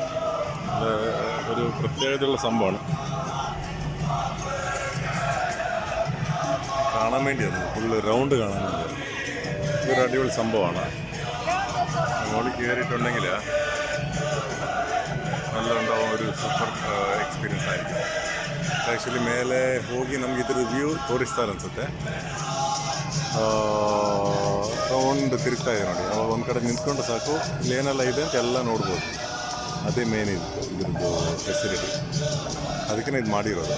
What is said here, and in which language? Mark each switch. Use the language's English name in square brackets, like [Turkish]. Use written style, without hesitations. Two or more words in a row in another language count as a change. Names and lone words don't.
[Malayalam] ഒരു പ്രത്യേകതയുള്ള സംഭവമാണ്. കാണാൻ വേണ്ടിയാണ്, ഫുള്ള് റൗണ്ട് കാണാൻ വേണ്ടി. ഇതൊരു അടിപൊളി സംഭവമാണ്. മുകളിൽ കയറിയിട്ടുണ്ടെങ്കിൽ നല്ല ഉണ്ടാവും, ഒരു സൂപ്പർ [Kannada] ಎಕ್ಸ್ಪೀರಿಯನ್ಸ್ ಆಯಿತು. ಆ್ಯಕ್ಚುಲಿ ಮೇಲೆ ಹೋಗಿ ನಮ್ಗೆ ಇದ್ರ ವ್ಯೂ ತೋರಿಸ್ತಾರೆ ಅನಿಸುತ್ತೆ. ರೌಂಡ್ ತಿರುಗ್ತಾ ಇದೆ ನೋಡಿ. ಅವಾಗ ಒಂದು ಕಡೆ ನಿಂತ್ಕೊಂಡು ಸಾಕು, ಇಲ್ಲೇನೆಲ್ಲ ಇದೆ ಅಂತ ಎಲ್ಲ ನೋಡ್ಬೋದು. ಅದೇ ಮೇನ್ ಇದ್ರದ್ದು ಫೆಸಿಲಿಟಿ. ಅದಕ್ಕೆ ಇದು ಮಾಡಿರೋದು.